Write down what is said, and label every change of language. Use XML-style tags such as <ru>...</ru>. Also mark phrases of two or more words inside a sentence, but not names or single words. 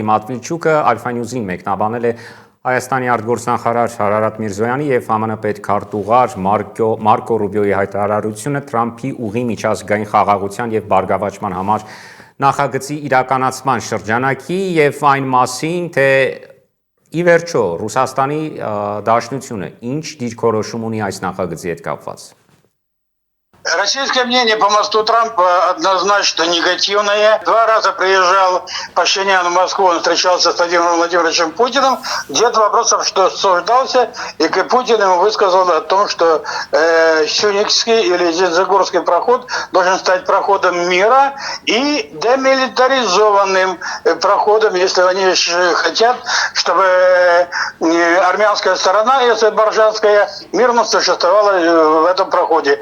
<hy>Մատվիչուկը Alpha News-ին մեկնաբանել է Հայաստանի արտգործնախարար Արարատ Միրզոյանի եւ ԱՄՆ պետքարտուղար Մարկո Ռուբիոյի հայտարարությունը Թրամփի ուղի միջազգային խաղաղության եւ բարգավաճման համար նախագծի իրականացման շրջանակի եւ այն մասին, թե ի վերջո Ռուսաստանի Դաշնությունը ինչ դիրքորոշում ունի այս նախագծի հետ капված։</hy> <ru>Российское мнение по мосту Трампа однозначно негативное. 2 раза приезжал Пашинян в Москву, он встречался с Владимиром Владимировичем Путиным. Где-то вопросов, что обсуждался, и Путин ему высказал о том, что Сюникский или Зензегорский проход должен стать проходом мира и демилитаризованным проходом, если они хотят, чтобы армянская сторона и азербайджанская мирно существовала в этом проходе.</ru>